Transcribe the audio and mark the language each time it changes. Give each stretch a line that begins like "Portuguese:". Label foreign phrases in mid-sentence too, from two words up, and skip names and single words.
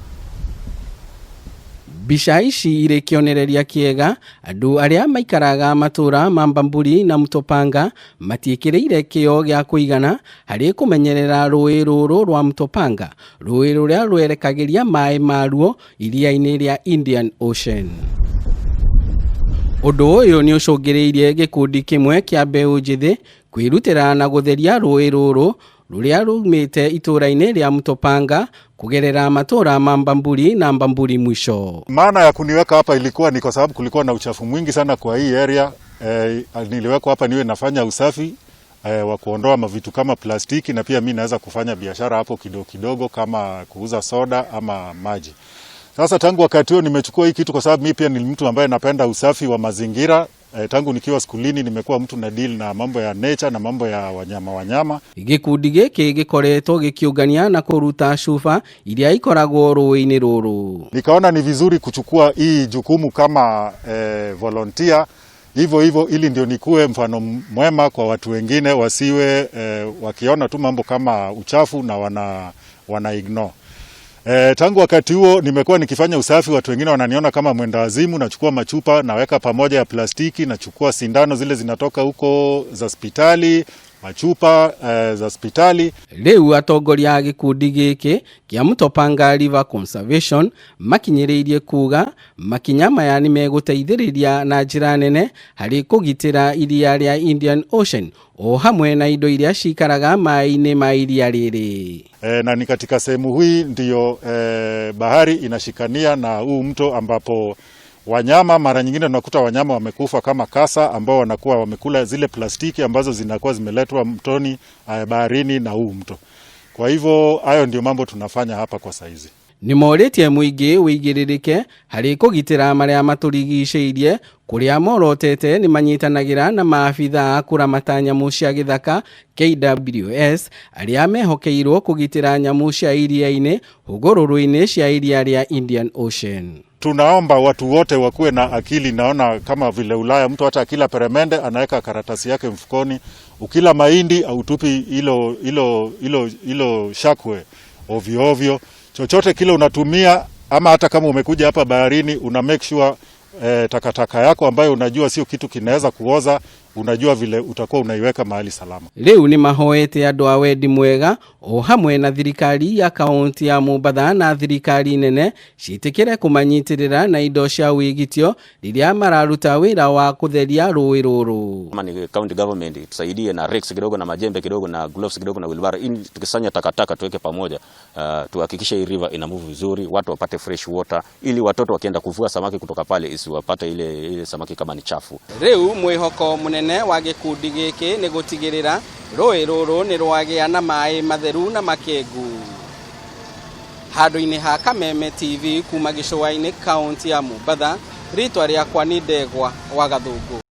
Kikuyu: Mbica ici irĩ kĩonereria kĩega andu aria maikaraga matura ma Bamburi na Mtopanga matiĩkĩrĩire kĩo gĩa kũigana harĩ kũmenyerera rũĩ rũrũ rwa Mtopanga, rũĩ rũrĩa rwerekagĩria maĩ maruo iria-inĩ rĩa Indian Ocean. Ũndũ ũyũ nĩ ũcũngĩrĩirie gĩkundi kĩmwe kĩa mbeũ njĩthĩ kwĩrutĩra na gũtheria rũĩ rũrũ rũrĩa rumĩte itũra-inĩ rĩa Mtopanga kugerera matura ma Bamburi na Bamburi mwisho.
Swahili: Maana ya kuniweka hapa ilikuwa ni kwa sababu kulikuwa na uchafu mwingi sana kwa hii area. Niliwekwa hapa niwe nafanya usafi wa kuondoa mavitu kama plastiki, na pia mimi naweza kufanya biashara hapo kidogo kidogo kama kuuza soda ama maji. Sasa tangu wakati huo nimechukua hii kitu kwa sababu mimi pia ni mtu ambaye napenda usafi wa mazingira. Tangu nikiwa skulini nimekuwa mtu na deal na mambo ya nature na mambo ya wanyama.
Kikuyu: Gikundi gĩkĩ gĩkoretwo gĩkĩũngania na kũruta cuba iria ikoragwo rũĩ-inĩ rũrũ.
Swahili: Nikaona ni vizuri kuchukua hii jukumu kama volunteer hivyo ili ndio nikuwe mfano mwema kwa watu wengine, wasiwe wakiona tu mambo kama uchafu na wana ignore. Tangu wakati huo nimekuwa nikifanya usafi, watu wengine wananiona kama mwenda wazimu. Nachukua machupa naweka pamoja ya plastiki, nachukua sindano zile zinatoka huko za hospitali, machupa za hospitali.
Kikuyu: Leo atongoria a gikundi gĩkĩ kĩa Mtopanga River Conservation makinyĩrĩirie kuga makinya maya nĩ megũteithĩrĩria na njĩra nene harĩ kũgitĩra iria rĩa Indian Ocean o hamwe na indo iria cikaraga maĩ-inĩ ma iria rĩrĩ.
Swahili: Na ni katika sehemu hii ndio bahari inashikania na huu mto ambapo wanyama mara nyingine tunakuta wanyama wamekufa kama kasa ambao wanakuwa wamekula zile plastiki ambazo zinakuwa zimeletwa mtoni, baharini na huu mto. Kwa hivyo hayo ndio mambo tunafanya hapa kwa saizi.
Kikuyu: Nĩ morĩtie mũingĩ wĩigĩrĩrĩke harĩ kũgitĩra marĩa maturigicĩirie, kũrĩa morotete nĩ manyitanagĩra na maabitha a kũramata nyamũ cia gĩthaka KWS arĩa mehokeirwo kũgitĩra nyamũ cia iria-inĩ hũgũrũrũ-inĩ cia iria rĩa Indian Ocean.
Swahili: Tunaomba watu wote wakuwe na akili. Naona kama vile Ulaya mtu hata akila peremende anaweka karatasi yake mfukoni, ukila mahindi au tupi ilo shakwe ovyo ovyo. Chochote kile unatumia, ama hata kama umekuja hapa baharini una
English: make sure
Swahili: takataka yako ambayo unajua sio kitu kinaweza kuoza, unajua vile utakuwa unaiweka mahali salama.
Kikuyu: Leo ni mahoete andũ a wendi mwega o hamwe na thirikari ya kaunti ya Mombatha na thirikari nene ciĩtĩkĩre kũmanyitĩrĩra na indo cia wĩgitio rĩrĩa mararuta wĩra wa kũtheria rũĩ rũrũ.
Swahili: Kama ni
English: county government
Swahili: tusaidie na rakes kidogo na majembe kidogo na gloves kidogo na wheelbarrow, ili tukisanya takataka tuweke pamoja, tuhakikishe hii river ina move vizuri, watu wapate
English: fresh water,
Swahili: ili watoto wakienda kuvua samaki kutoka pale isiwapate ile samaki kama ni chafu.
Kikuyu: Rĩu mwĩhoko mũnene wa gĩkundi gĩkĩ nĩ gũtigĩrĩra rũĩ rũrũ nĩ rwagĩa na maĩ matheru na makengu. Handũ-inĩ ha Kameme TV kuma gĩcũa-inĩ kaunti ya Mombatha, rĩtwa rĩakwa nĩ Ndegwa wa Gathũngũ.